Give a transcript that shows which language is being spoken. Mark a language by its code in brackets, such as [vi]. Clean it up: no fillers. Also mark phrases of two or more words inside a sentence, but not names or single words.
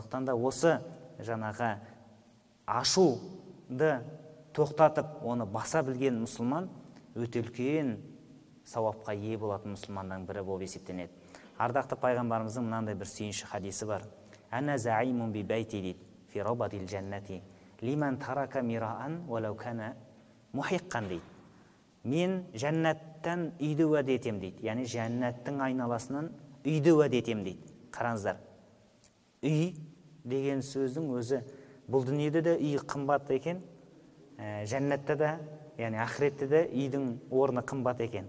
[kk] Сондықтан да осы жаңағы ашуды тоқтатып оны баса білген мұсылман өте үлкен сауапқа ие болатын мұсылманның бірі болып есептенеді. Ардақты пайғамбарымыздың мынандай бір сүйінші хадисі бар. [ar] أنا زعيم ببيت дейді, في ربض الجنة لمن ترك المراء وإن كان محقا дейді. [kk] Мен жәннаттан үйді уәде етем дейді. Яғни жәннаттың айналасынан үйді уәде етем дейді. Қараңыздар, үй деген сөздің өзі бұл дүниеде де үй қымбат екен, жәннатта да, яғни ақыретте де үйдің орны қымбат екен.